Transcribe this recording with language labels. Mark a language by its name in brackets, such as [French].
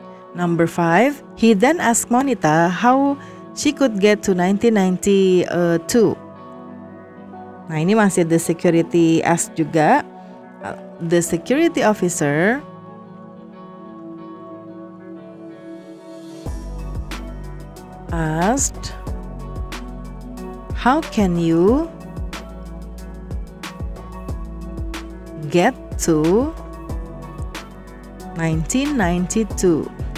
[English] Number 5, he then asked Monita how she could get to 1992. [Indonesian] Nah, ini masih [English] the security ask [Indonesian] juga. [English] The security officer asked, "How can you get to 1992?"